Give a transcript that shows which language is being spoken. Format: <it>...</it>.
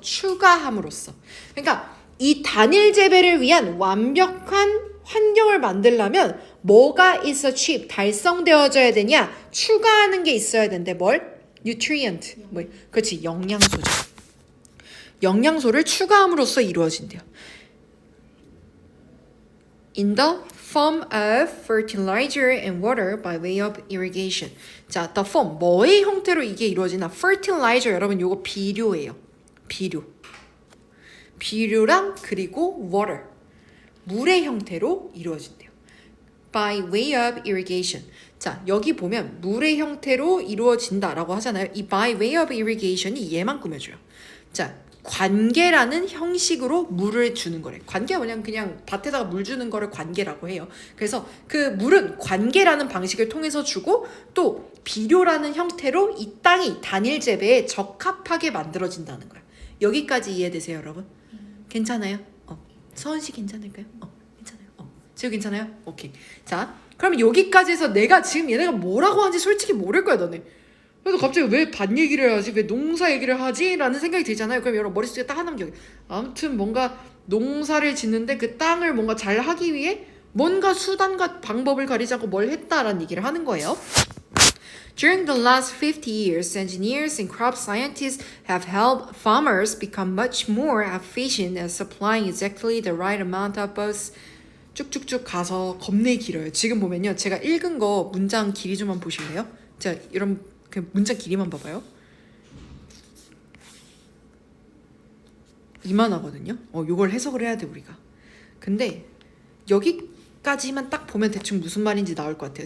<ko>추가함으로써. 그러니까 이 단일 재배를 위한 완벽한 환경을 만들려면 뭐가 is achieved, 달성되어져야 되냐? 추가하는 게 있어야 되는데 뭘? nutrient. 그렇지, 영양소죠. 영양소를 추가함으로써 이루어진대요.</ko> <en>In the form of fertilizer and water by way of irrigation.</en> <ko>자, the form 뭐의 형태로 이게 이루어지나? fertilizer 여러분 요거 비료예요. 비료랑 그리고 water 물의 형태로 이루어진대요.</ko> <en>By way of irrigation.</en> <ko>자, 여기 보면 물의 형태로 이루어진다라고 하잖아요. 이</ko> <en>by way of irrigation</en> <ko>이 얘만 꾸며줘요. 자, 관계라는 형식으로 물을 주는 거래. 관계가 뭐냐면 그냥 밭에다가 물 주는 거를 관계라고 해요. 그래서 그 물은 관계라는 방식을 통해서 주고 또 비료라는 형태로 이 땅이 단일 재배에 적합하게 만들어진다는 거야. 여기까지 이해되세요, 여러분? 괜찮아요? 서은 씨 괜찮을까요? 괜찮아요. 지금 괜찮아요? 오케이. 자, 그럼 여기까지 해서 내가 지금 얘네가 뭐라고 하는지 솔직히 모를 거야, 너네. 그래서 갑자기 왜 밭 얘기를 하지? 왜 농사 얘기를 하지? 라는 생각이 들잖아요. 그럼 여러분 머릿속에 딱 하나만 기억해. 아무튼 뭔가 농사를 짓는데 그 땅을 뭔가 잘 하기 위해 뭔가 수단과 방법을 가리지 않고 뭘 했다라는 얘기를 하는 거예요.</ko> <en>During the last 50 years, engineers and crop scientists have helped farmers become much more efficient at supplying exactly the right amount of both.</en> <ko>쭉쭉쭉 가서 겁내 길어요. 지금 보면요. 제가 읽은 거 문장 길이 좀만 보실래요? 자, 여러분 그 문장 길이만 봐봐요. 이만하거든요. 요걸 해석을 해야 돼 우리가. 근데 여기까지만 딱 보면 대충 무슨 말인지 나올 것 같아요.</ko>